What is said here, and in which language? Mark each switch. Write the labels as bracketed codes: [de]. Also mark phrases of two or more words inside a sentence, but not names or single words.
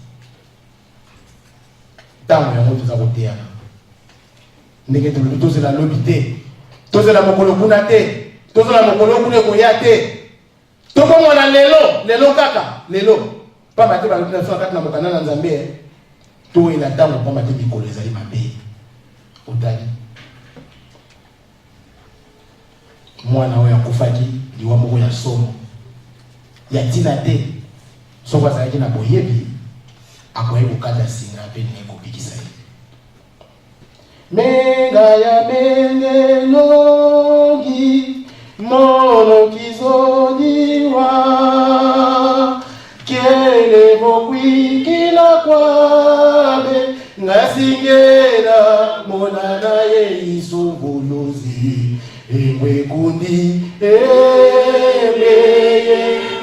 [ln] ntango yango toza koteyana ndenge tolobi tozela lobi te tozela mokolo kuna te tozela mokolo kuna ekoya te tokongwana lelo kaka lelo pamba te balobi na biso kati na mokanda na nzambe toyela ntango pamba te mikolo ezali mabe otali mwana oyo akufaki liwa moko ya somo ya tina te soko azalaki na boyebi akoki kokata singa mpe ndenge kobikisa ye. [kg] Menga ya mengelongi mono kizodiwa kele mokwi kila kwabe ngasingena mona naye isunguluzi emwe kundi emeye